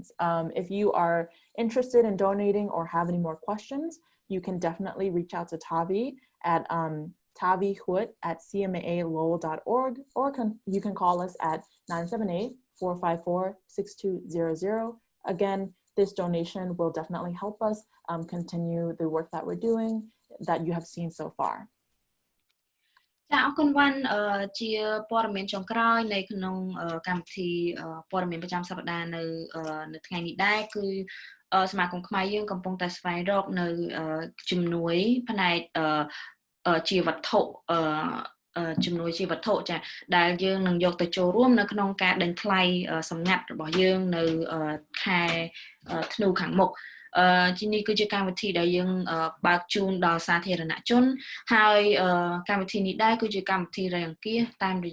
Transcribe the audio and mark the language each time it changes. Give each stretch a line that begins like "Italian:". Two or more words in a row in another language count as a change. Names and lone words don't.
English: If you are interested in donating or have any more questions, you can definitely reach out to Tavi at tavihood@cmaalowell.org, or you can call us at 978-454-6200. Again, this donation will definitely help us continue the work that we're doing that you have seen so far.
Khmer: ចាអរគុណវ៉ាន់ជាព័ត៌មានចុងក្រោយនៅក្នុងកម្មវិធីព័ត៌មានប្រចាំសប្តាហ៍នៅថ្ងៃនេះដែរ គឺសមាគមខ្មែរយើងកំពុងតែស្វែងរកនៅជំនួយផ្នែកជាវត្ថុជំនួយជាវត្ថុចាដែលយើងនឹងយកទៅចូលរួមនៅក្នុងការដេញថ្លៃសម្ងាត់របស់យើងនៅខែធ្នូខាងមុខជានេះគឺជាកម្មវិធីដែលយើងបើកជូនដល់សាធារណជនហើយកម្មវិធីនេះដែរគឺជាកម្មវិធីរយអង្គាសតាមរ